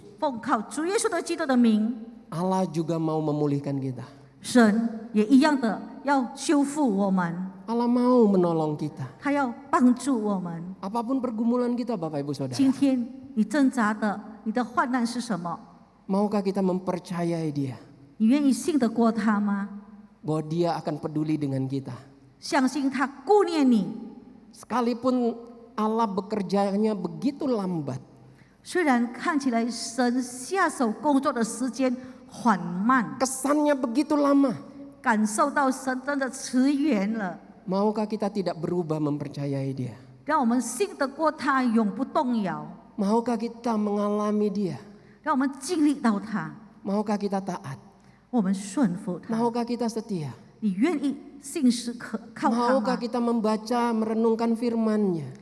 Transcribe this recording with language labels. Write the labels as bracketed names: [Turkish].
[Chinese] 奉靠主耶稣的基督的名， [Indonesian] Allah juga mau memulihkan kita. [Chinese] 神也一样的要修复我们， [Indonesian] Allah mau menolong kita. [Chinese] 他要帮助我们。 [Indonesian] Apapun pergumulan kita Bapak Ibu Saudara, [Chinese] 今天你挣扎的，你的患难是什么？ [Indonesian] maukah kita mempercayai Dia [Chinese] 你愿意信得过他吗？ [Indonesian] bahwa Dia akan peduli dengan kita. [Chinese] 相信他顾念你， [Indonesian] Sekalipun Allah bekerjanya begitu lambat, [Chinese] 虽然看起来神下手工作的时间缓慢， [Indonesian] kesannya begitu lama, [Chinese] 感受到神真的迟延了， [Indonesian] maukah kita tidak berubah mempercayai Dia? [Chinese] 让我们信得过他，永不动摇， [Indonesian] Maukah kita mengalami Dia? [Chinese] 让我们经历到他， [Indonesian] Maukah kita taat? [Chinese] 我们顺服他。 [Indonesian] Maukah kita setia? [Chinese] 你愿意信实可靠他 [Indonesian] Maukah [Chinese] 吗？ [Indonesian] kita membaca, merenungkan firman-Nya?